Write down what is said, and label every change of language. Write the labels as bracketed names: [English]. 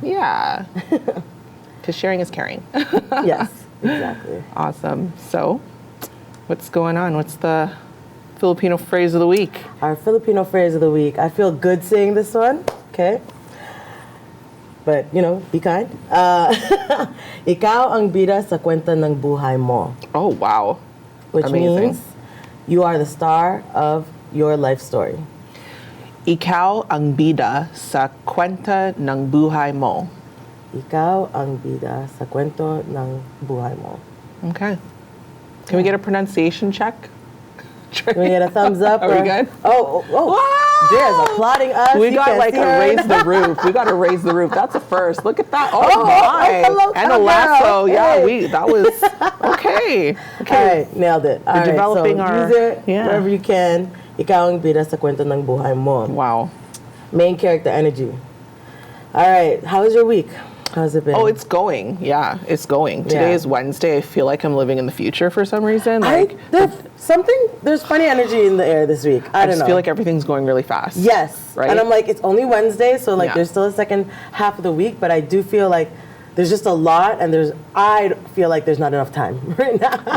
[English] Yeah. Because sharing is caring. Yes, exactly. Awesome. So, what's going on? What's the Filipino phrase of the week? Our Filipino phrase of the week. I feel good saying this one, okay? But, be kind. [Filipino] Ikaw ang bida sa kwenta ng buhay mo. [English] Oh, wow. Which Amazing. means you are the star of your life story. [Filipino] Ikaw ang bida sa kwenta ng buhay mo. Ikaw ang bida sa kwento ng buhay mo. [English] Okay. Can we get a pronunciation check? Can we get a thumbs up? Are we good? Oh. Wow! Jay's applauding us. We got like a raise the roof. We got to raise the roof. That's a first. Look at that. Oh my. Hello, and a lasso. Hey. Yeah, that was okay. Okay. All right, nailed it. All We're right, developing so our use it wherever you can. [Filipino] Ikaw ang bida sa kwento ng buhay mo. [English] Wow. Main character energy. All right, how was your week? How's it been? Oh, it's going. Yeah, it's going. Today is Wednesday. I feel like I'm living in the future for some reason. There's funny energy in the air this week. I don't know. I just feel like everything's going really fast. Yes. Right? And I'm like, it's only Wednesday, so there's still a second half of the week, but I do feel like there's just a lot, and I feel like there's not enough time right now.